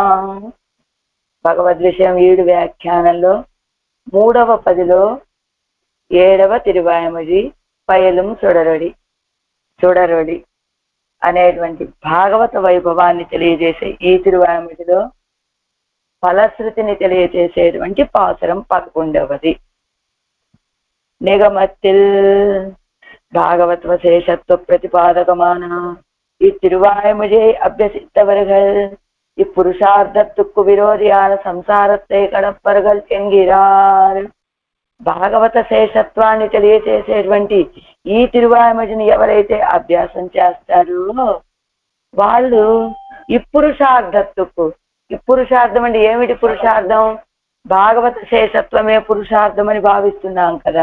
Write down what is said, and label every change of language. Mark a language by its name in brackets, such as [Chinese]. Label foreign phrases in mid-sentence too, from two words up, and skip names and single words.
[Telugu] భగవద్ విషయం 7 వ్యాఖ్యానంలో 3వ పదిలో 7వ తిరువాయమొഴി పయలుం సుడరొడి అనేటువంటి భాగవత వైభవాన్ని తెలియజేసే ఈ తిరువాయమొഴിలో ఫలశ్రుతిని తెలియజేసేటువంటి పాసురం 11వది. [Tamil] நிகமத்தில் பாகவத் வசேஷத்துவ பிரதிபாதகமான இத்திருவாய்மொழியை அபியசித்தவர்கள் இப்புருஷார்த்தத்துக்கு விரோதியான సంసారத்தை கடப்பவர்கள் என்கிறார். [Telugu] భాగవత శేషత్వాన్ని తెలియచేసేటువంటి ఈ తిరువాయమొழிని ఎవరైతే అభ్యాసం చేస్తారో వాళ్ళు ఇప్పురుషార్థం అంటే ఏమిటి పురుషార్థం? భాగవత శేషత్వమే పురుషార్థం అని భావిస్తున్నాం కదా.